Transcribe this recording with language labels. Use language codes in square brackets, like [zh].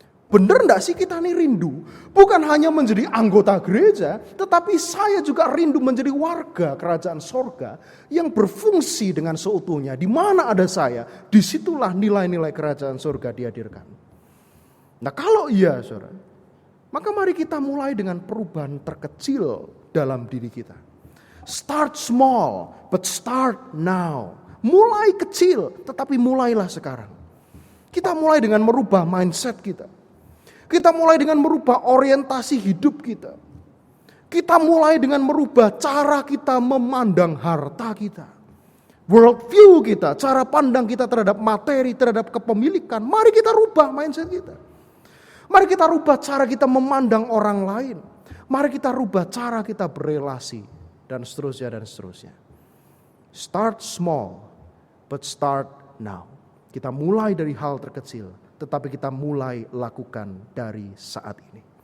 [id] Benar enggak sih kita ini rindu? Bukan hanya menjadi anggota gereja, tetapi saya juga rindu menjadi warga kerajaan surga yang berfungsi dengan seutuhnya. Di mana ada saya, disitulah nilai-nilai kerajaan surga dihadirkan. Nah kalau iya saudara, maka mari kita mulai dengan perubahan terkecil dalam diri kita. [en] Start small, but start now. [id] Mulai kecil, tetapi mulailah sekarang. Kita mulai dengan merubah mindset kita. Kita mulai dengan merubah orientasi hidup kita. Kita mulai dengan merubah cara kita memandang harta kita. Worldview kita, cara pandang kita terhadap materi, terhadap kepemilikan. Mari kita rubah mindset kita. Mari kita rubah cara kita memandang orang lain. Mari kita rubah cara kita berelasi. Dan seterusnya dan seterusnya. [en] Start small, but start now. [id] Kita mulai dari hal terkecil, tetapi kita mulai lakukan dari saat ini.